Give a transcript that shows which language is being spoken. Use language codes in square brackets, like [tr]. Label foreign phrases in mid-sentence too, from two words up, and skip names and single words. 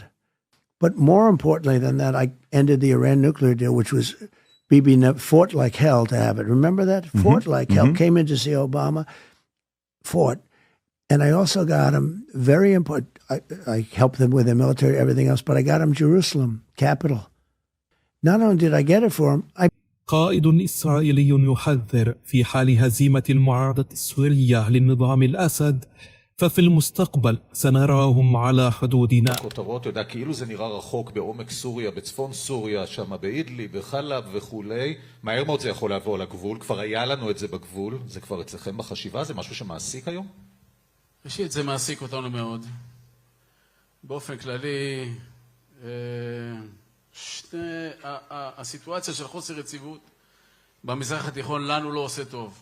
[en] But more importantly than that, I ended the Iran nuclear deal, which was Bibi fought like hell to have it. Remember that? Fought like hell. Came in to see Obama, fought. And I also got him, very important, I helped them with their military, everything else, but I got him Jerusalem, capital. Not only did I get it for him, [ar] قائد إسرائيلي يحذر في حال هزيمة المعارضة السورية للنظام الأسد ففي المستقبل سنراهم على حدودنا. [he] כותרות, אתה יודע, כאילו זה נראה רחוק בעומק סוריה, בצפון סוריה, שם באידלי, בחלב וכולי. מהר מאוד זה יכול לעבור לגבול, כבר היה לנו את זה בגבול, זה כבר אצלכם בחשיבה, זה משהו שמעסיק היום? ראשית, זה מעסיק אותנו מאוד. באופן כללי, הסיטואציה של חוסר יציבות במזרח התיכון לנו לא עושה טוב.